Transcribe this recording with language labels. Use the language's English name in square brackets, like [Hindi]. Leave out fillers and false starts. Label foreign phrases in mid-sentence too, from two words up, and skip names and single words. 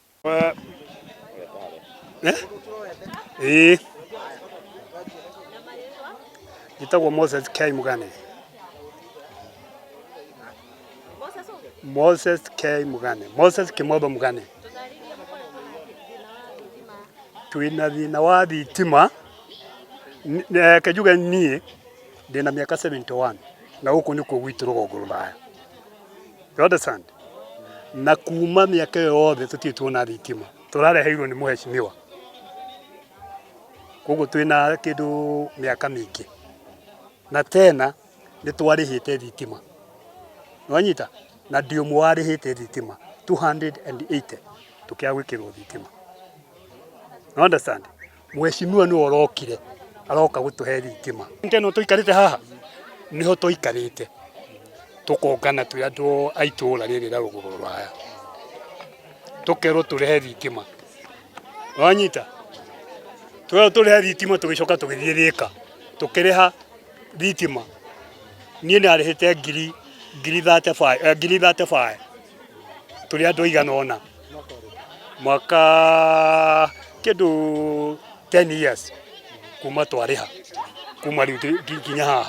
[Meru] Itagwo Moses K Mugane. Moses K Mugane. Moses Kimodo Mugane. Tuina thina wa thitima kajuga nie ndina miaka 71 na huko niko gwitu rugongo ruraya. [English] You understand? [Meru] Na kuma miaka yothe tutituona thitima turareheirwo ni muheshimiwa, koguo twina kindu miaka mingi na tena ni twarihite thitima nwanyita na ndio mwarihite thitima 280 tukia gwikirwo thitima. [English] You understand? [Meru] Muheshimiwa ni orokire aroka gutuhe thitima. Nteno tuikarite haha niho tuikarite tukongana twi andu aitura riri ra ruguru ruraya tukerwo turehe thitima. Wanyita tuwe turehe thitima tugicoka tugithirika tukireha thitima nie ni arihite ngiri 35 turi andu igana ona mwaka kindu 10 years kuma twariha kuma riu nginya haha.